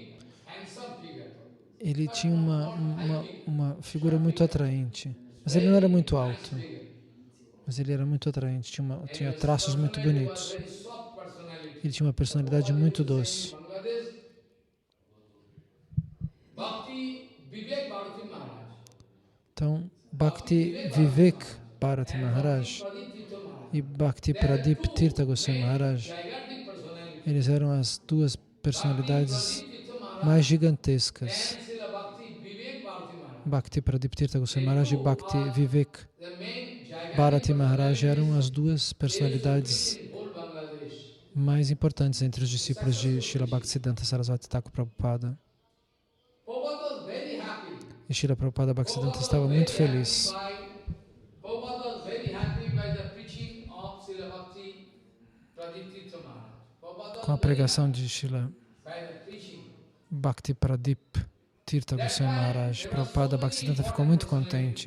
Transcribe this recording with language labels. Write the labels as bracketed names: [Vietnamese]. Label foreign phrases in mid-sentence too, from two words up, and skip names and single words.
[Portuguese] Ele tinha uma figura muito atraente, mas ele não era muito alto. Mas ele era muito atraente, tinha traços muito bonitos. Ele tinha uma personalidade muito doce. Então, Bhakti Vivek Bharati Maharaj e Bhakti Pradiptirtha Goswami Maharaj, eles eram as duas personalidades mais gigantescas. Bhakti Pradiptirtha Goswami Maharaj e Bhakti Vivek Bharati Maharaj eram as duas personalidades mais importantes entre os discípulos de Srila Bhaktisiddhanta Saraswati Thakur Prabhupada. E Srila Prabhupada Bhaktisiddhanta estava muito feliz com a pregação de Srila Bhakti Pradiptirtha Goswami Maharaj. Prabhupada Bhaktisiddhanta ficou muito contente.